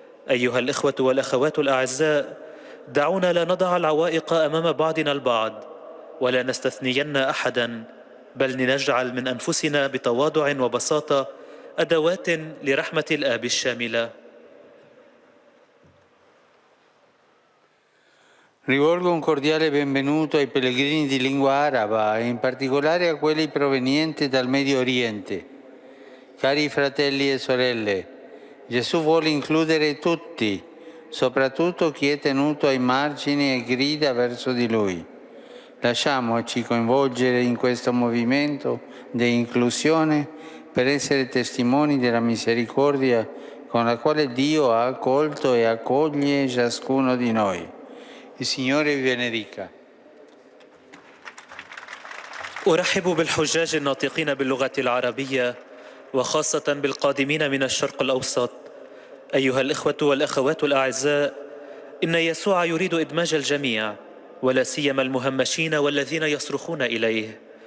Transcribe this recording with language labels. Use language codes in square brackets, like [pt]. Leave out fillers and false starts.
[ar] أيها الإخوة والأخوات الأعزاء، دعونا لا نضع العوائق أمام بعضنا البعض، ولا نستثنين أحدا، بل نجعل من أنفسنا بتواضع وبساطة أدوات لرحمة الآب الشاملة. [it] Rivolgo un cordiale benvenuto ai pellegrini di lingua araba e in particolare a quelli provenienti dal Medio Oriente. Cari fratelli e sorelle, Gesù vuole includere tutti, soprattutto chi è tenuto ai margini e grida verso di Lui. Lasciamoci coinvolgere in questo movimento di inclusione per essere testimoni della misericordia con la quale Dio ha accolto e accoglie ciascuno di noi. Il Signore vi benedica. [ar] أرحب بالحجاج الناطقين باللغة العربية، وخاصة بالقادمين من الشرق الأوسط. أيها الإخوة والأخوات الأعزاء، إن يسوع يريد إدماج الجميع، ولا سيما المهمشين والذين يصرخون إليه.